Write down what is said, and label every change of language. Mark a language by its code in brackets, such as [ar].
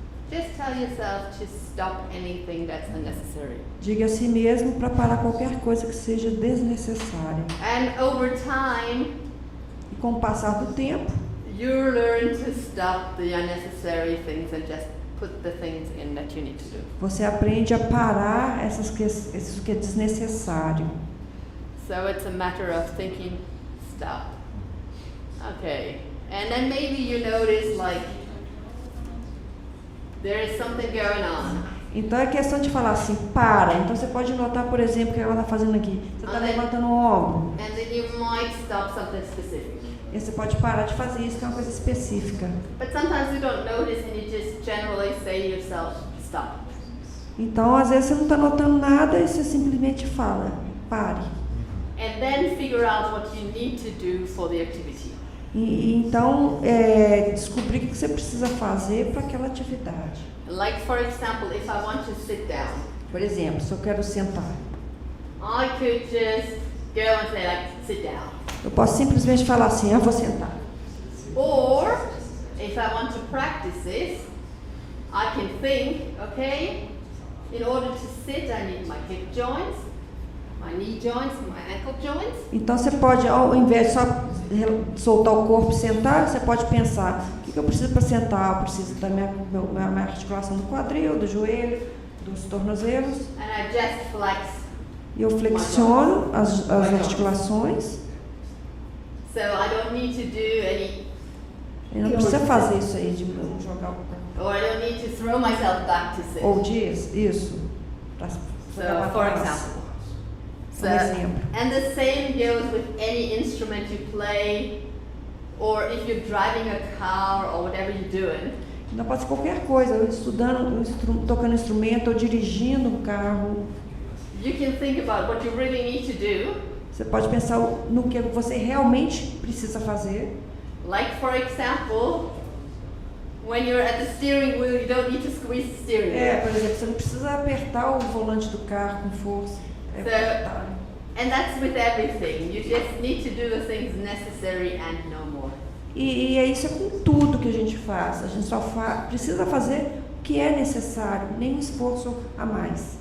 [en] Just tell yourself to stop anything that's unnecessary. [pt] Diga a si mesmo para parar qualquer coisa que seja desnecessária. [en] And over time, [pt] E com o passar do tempo, [en] you learn to stop the unnecessary things and just put the things in that you need to do. [pt] você aprende a parar isso que é desnecessário. [en] So it's a matter of thinking, stop. Okay. And then maybe you notice like there is something going on. [pt] Então é questão de falar assim, para. Então você pode notar, por exemplo, o que ela está fazendo aqui. Você está levantando o ombro. [en] And then you might stop something specific. [pt] E você pode parar de fazer isso, que é uma coisa específica. [en] But sometimes you don't notice and you just generally say to yourself, stop. [pt] Então, às vezes você não está notando nada e você simplesmente fala, pare. [en] And then figure out what you need to do for the activity. [pt] Então, descobrir o que você precisa fazer para aquela atividade. [en] Like for example, if I want to sit down, [pt] Por exemplo, se eu quero sentar, [en] I could just go and say like, sit down. [pt] eu posso simplesmente falar assim, eu vou sentar. [en] Or, if I want to practice this, I can think, okay, in order to sit I need my hip joints, my knee joints, my ankle joints. [pt] Então você pode, ao invés de só soltar o corpo e sentar, você pode pensar, o que eu preciso para sentar? Eu preciso da minha articulação do quadril, do joelho, dos tornozelos. [en] And I just flex. [pt] E eu flexiono as articulações. [en] So I don't need to do any, [pt] E não precisa fazer isso aí, de jogar o [en] or I don't need to throw myself back to sit. [pt] ou dias, isso. Pra [en] So, [pt] pra [en] for [pt] trás. [en] example. So, [pt] exemplo. [en] and the same goes with any instrument you play, or if you're driving a car or whatever you're doing. [pt] Não pode ser qualquer coisa, eu estudando, tocando instrumento, ou dirigindo um carro. [en] You can think about what you really need to do. [pt] Você pode pensar no que você realmente precisa fazer. [en] Like for example, when you're at the steering wheel, you don't need to squeeze the steering wheel. [pt] Por exemplo, você não precisa apertar o volante do carro com força. Apertar. [en] And that's with everything. You just need to do the things necessary and no more. [pt] E é isso com tudo que a gente faz. A gente só precisa fazer o que é necessário, nem um esforço a mais.